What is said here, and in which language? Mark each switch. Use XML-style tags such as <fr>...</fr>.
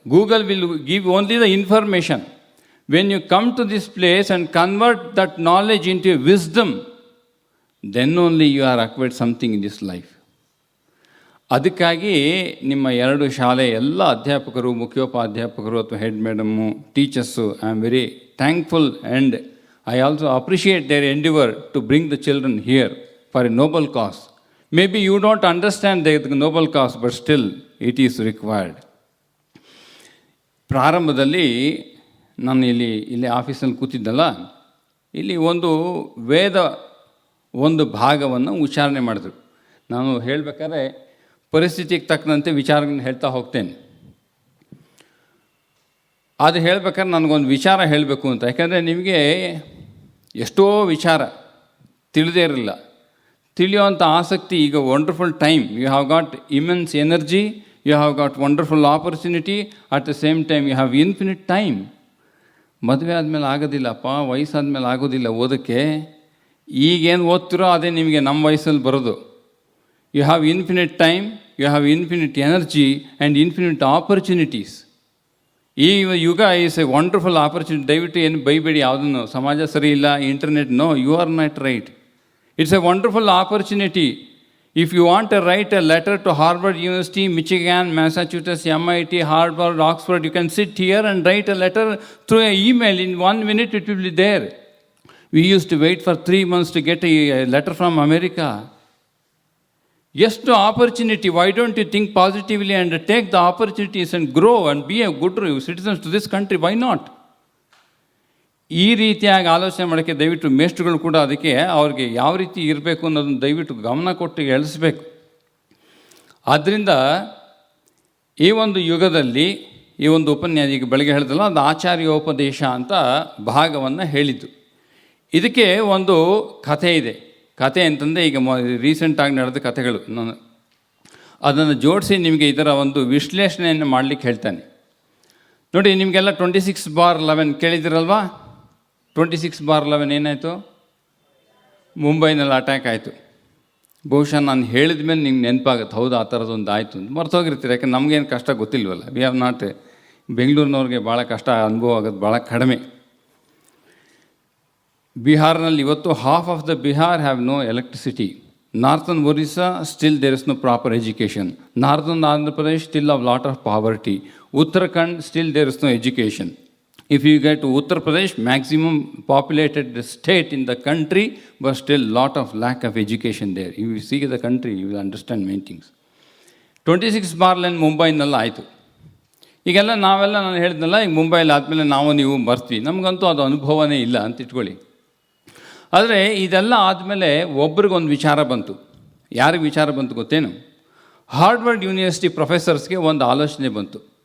<en>Google will give only the information. When you come to this place and convert that knowledge into wisdom, then only you are acquired something in this life.</en> <kn>ಅದಕ್ಕಾಗಿ ನಿಮ್ಮ 2 ಶಾಲೆ ಎಲ್ಲ ಅಧ್ಯಾಪಕರು, ಮುಖ್ಯೋಪಾಧ್ಯಾಪಕರು ಅಥವಾ head madam, teachers,</kn> <en>I am very thankful and I also appreciate their endeavour to bring the children here for a noble cause. Maybe you don't understand the noble cause, but still it is required.</en> <kn>ಪ್ರಾರಂಭದಲ್ಲಿ ನಾನು ಇಲ್ಲಿ ಆಫೀಸಲ್ಲಿ ಕೂತಿದ್ದಲ್ಲ, ಇಲ್ಲಿ ವೇದ ಒಂದು ಭಾಗವನ್ನು ಉಚ್ಚಾರಣೆ ಮಾಡಿದ್ರು. ನಾನು ಹೇಳಬೇಕಾದ್ರೆ ಪರಿಸ್ಥಿತಿಗೆ ತಕ್ಕಂತೆ ವಿಚಾರಗಳನ್ನ ಹೇಳ್ತಾ ಹೋಗ್ತೇನೆ. ಅದು ಹೇಳಬೇಕಾದ್ರೆ ನನಗೊಂದು ವಿಚಾರ ಹೇಳಬೇಕು ಅಂತ. ಯಾಕಂದರೆ ನಿಮಗೆ ಎಷ್ಟೋ ವಿಚಾರ ತಿಳಿದೇ ಇರಲಿಲ್ಲ. ತಿಳಿಯುವಂಥ ಆಸಕ್ತಿ ಈಗ</kn> <en>Wonderful time. You have got immense energy, you have got wonderful opportunity, at the same time you have infinite time.</en> <kn>ಮದುವೆ ಆದಮೇಲೆ ಆಗೋದಿಲ್ಲಪ್ಪ, ವಯಸ್ಸಾದ್ಮೇಲೆ ಆಗೋದಿಲ್ಲ ಓದೋಕ್ಕೆ. ಈಗೇನು ಓದ್ತಿರೋ ಅದೇ ನಿಮಗೆ ನಮ್ಮ ವಯಸ್ಸಲ್ಲಿ ಬರೋದು.</kn> <en>You have infinite time, you have infinite energy and infinite opportunities.</en> <kn>ಈ ಯುಗ</kn> <en>Is a wonderful opportunity.</en> <kn>ದಯವಿಟ್ಟು ಏನು ಬೈಬೇಡಿ ಯಾವುದನ್ನು, ಸಮಾಜ ಸರಿ ಇಲ್ಲ,</kn> <en>Internet, no, you are not right. It's a wonderful opportunity. If you want to write a letter to Harvard University, Michigan, Massachusetts, MIT, Harvard, Oxford, you can sit here and write a letter through an email. In 1 minute it will be there. We used to wait for 3 months to get a letter from America. Yes, to opportunity. Why don't you think positively and take the opportunities and grow and be a good citizens to this country? Why not?</en> <kn>ಈ ರೀತಿಯಾಗಿ ಆಲೋಚನೆ ಮಾಡೋಕ್ಕೆ ದಯವಿಟ್ಟು ಮೇಷ್ಟ್ರುಗಳು ಕೂಡ ಅದಕ್ಕೆ ಅವ್ರಿಗೆ ಯಾವ ರೀತಿ ಇರಬೇಕು ಅನ್ನೋದನ್ನು ದಯವಿಟ್ಟು ಗಮನ ಕೊಟ್ಟು ಎಳಿಸ್ಬೇಕು. ಆದ್ದರಿಂದ ಈ ಒಂದು ಯುಗದಲ್ಲಿ ಈ ಒಂದು ಉಪನ್ಯಾಸ ಈಗ ಬೆಳಗ್ಗೆ ಹೇಳಿದಲ್ಲ, ಅದು ಆಚಾರ್ಯೋಪದೇಶ ಅಂತ ಭಾಗವನ್ನು ಹೇಳಿದ್ದು. ಇದಕ್ಕೆ ಒಂದು ಕಥೆ ಇದೆ. ಕಥೆ ಅಂತಂದರೆ ಈಗ ರೀಸೆಂಟಾಗಿ ನಡೆದ ಕಥೆಗಳು, ನಾನು ಅದನ್ನು ಜೋಡಿಸಿ ನಿಮಗೆ ಇದರ ಒಂದು ವಿಶ್ಲೇಷಣೆಯನ್ನು ಮಾಡಲಿಕ್ಕೆ ಹೇಳ್ತಾನೆ. ನೋಡಿ, ನಿಮಗೆಲ್ಲ 26/11 ಕೇಳಿದಿರಲ್ವಾ? 26/11 ಏನಾಯಿತು? ಮುಂಬೈನಲ್ಲಿ ಅಟ್ಯಾಕ್ ಆಯಿತು. ಬಹುಶಃ ನಾನು ಹೇಳಿದ ಮೇಲೆ ನಿಮ್ಗೆ ನೆನಪಾಗುತ್ತೆ, ಹೌದು ಆ ಥರದೊಂದು ಆಯಿತು ಅಂತ. ಮರ್ತೋಗಿರ್ತೀರಿ, ಯಾಕಂದ್ರೆ ನಮಗೇನು ಕಷ್ಟ ಗೊತ್ತಿಲ್ವಲ್ಲ.</kn> <en>we have not,</en> <kn>ಬೆಂಗಳೂರಿನವ್ರಿಗೆ ಭಾಳ ಕಷ್ಟ ಅನುಭವ ಆಗೋದು ಭಾಳ ಕಡಿಮೆ. ಬಿಹಾರ್ನಲ್ಲಿ ಇವತ್ತು</kn> <en>Half of the Bihar have no electricity. Northern Orissa still there is no proper education. Northern Andhra Pradesh still of lot of poverty. Uttarakhand still there is no education. If you get to Uttar Pradesh, maximum populated state in the country, but still lot of lack of education there. If you see the country, you will understand many things.</en> <kn>26/11 ಮುಂಬೈನೆಲ್ಲ ಆಯಿತು. ಈಗೆಲ್ಲ ನಾನು ಹೇಳಿದ್ನಲ್ಲ, ಈಗ ಮುಂಬೈಲಿ ಆದಮೇಲೆ ನೀವು ಬರ್ತೀವಿ. ನಮಗಂತೂ ಅದು ಅನುಭವನೇ ಇಲ್ಲ ಅಂತ ಇಟ್ಕೊಳ್ಳಿ. ಆದರೆ ಇದೆಲ್ಲ ಆದಮೇಲೆ ಒಬ್ರಿಗೊಂದು ವಿಚಾರ ಬಂತು. ಯಾರಿಗೆ ವಿಚಾರ ಬಂತು ಗೊತ್ತೇನು? ಹಾರ್ವರ್ಡ್ ಯೂನಿವರ್ಸಿಟಿ ಪ್ರೊಫೆಸರ್ಸ್ಗೆ ಒಂದು ಆಲೋಚನೆ ಬಂತು.</kn>